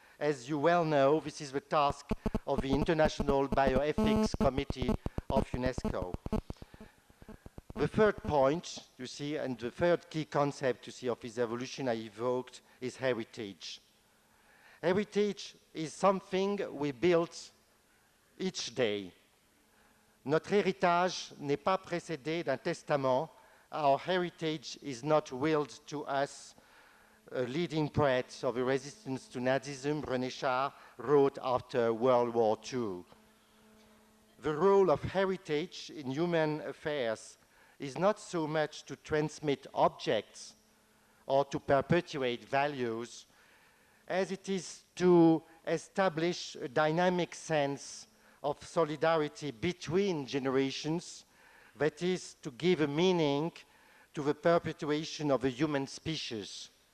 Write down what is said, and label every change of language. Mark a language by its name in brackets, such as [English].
[English] As you well know, this is the task of the International Bioethics Committee of UNESCO. The third point, you see, and the third key concept, you see, of this evolution I evoked is heritage. Heritage is something we build each day. [French] Notre héritage n'est pas précédé d'un testament. [English] Our heritage is not willed to us. A leading poet of the resistance to Nazism, René Char, wrote after World War II. The role of heritage in human affairs is not so much to transmit objects or to perpetuate values, as it is to establish a dynamic sense of solidarity between generations, that is, to give a meaning to the perpetuation of the human species.